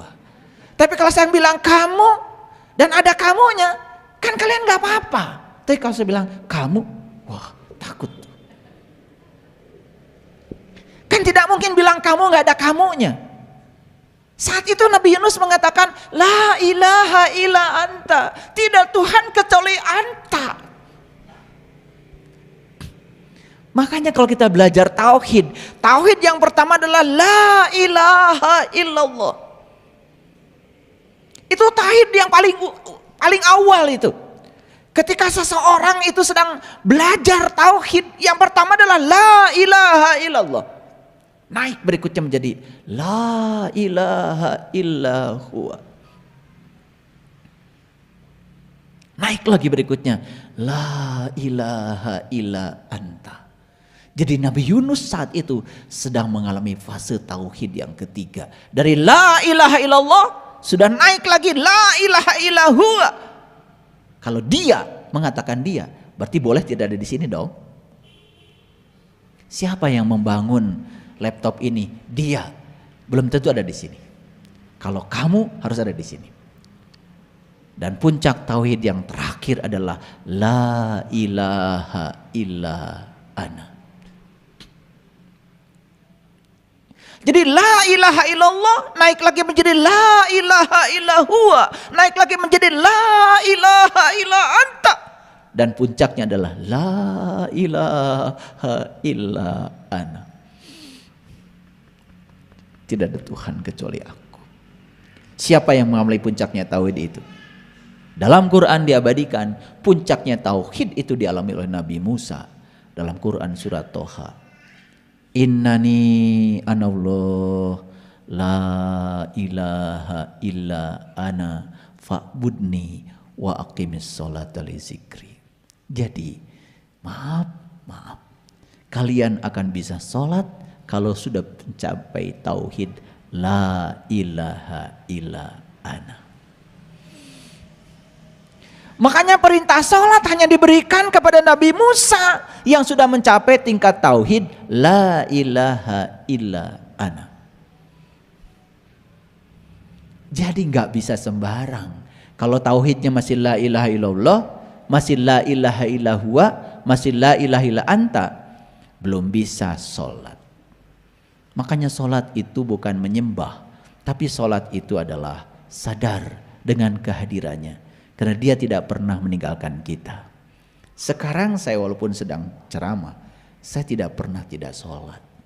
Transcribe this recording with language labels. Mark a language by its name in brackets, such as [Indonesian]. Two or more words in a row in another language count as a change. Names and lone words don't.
[Indonesian] Tapi kalau saya bilang kamu dan ada kamunya, kan kalian nggak apa-apa. Tapi kalau saya bilang kamu, wah takut. Kan Kan tidak mungkin bilang kamu nggak ada kamunya. Saat itu Nabi Yunus mengatakan, [Arabic] لا إله إلا أنت. [Indonesian] Tidak Tuhan kecuali anta. Makanya kalau kita belajar tauhid, tauhid yang pertama adalah [Arabic] لا إله إلا الله. [Indonesian] Itu tauhid yang paling awal itu. Ketika seseorang itu sedang belajar tauhid, yang pertama adalah [Arabic] لا إله إلا الله. [Indonesian] Naik berikutnya menjadi [Arabic] لا إله إلا هو. [Indonesian] Naik lagi berikutnya [Arabic] لا إله إلا أنت. [Indonesian] Jadi Nabi Yunus saat itu sedang mengalami fase tauhid yang ketiga. Dari [Arabic] لا إله إلا الله [Indonesian] sudah naik lagi [Arabic] لا إله إلا هو. [Indonesian] Kalau dia mengatakan dia, berarti boleh tidak ada di sini dong. Siapa yang membangun laptop ini? Dia. Belum tentu ada di sini. Kalau kamu harus ada di sini. Dan puncak tauhid yang terakhir adalah [Arabic] لا إله إلا أنا. [Indonesian] Jadi [Arabic] لا إله إلا الله [Indonesian] naik lagi menjadi [Arabic] لا إله إلا هو, [Indonesian] naik lagi menjadi [Arabic] لا إله إلا أنت, [Indonesian] dan puncaknya adalah [Arabic] لا إله إلا أنا. [Indonesian] Tidak ada Tuhan kecuali aku. Siapa yang mengambil puncaknya tauhid itu? Dalam Quran diabadikan puncaknya tauhid itu dialami oleh Nabi Musa dalam Quran surat Toha. [Arabic] إنني أنا الله لا إله إلا أنا فاعبدني وأقم الصلاة لذكري. [Indonesian] Jadi maaf, kalian akan bisa sholat kalau sudah mencapai tauhid [Arabic] لا إله إلا أنا. [Indonesian] Makanya perintah sholat hanya diberikan kepada Nabi Musa yang sudah mencapai tingkat tauhid [Arabic] لا إله إلا أنا. [Indonesian] Jadi nggak bisa sembarang. Kalau tauhidnya masih [Arabic] لا إله إلا الله, [Indonesian] masih [Arabic] لا إله إلا هو, [Indonesian] masih [Arabic] لا إله إلا أنت, [Indonesian] belum bisa sholat. Makanya sholat itu bukan menyembah, tapi sholat itu adalah sadar dengan kehadirannya. Karena dia tidak pernah meninggalkan kita. Sekarang saya walaupun sedang ceramah, saya tidak pernah tidak sholat.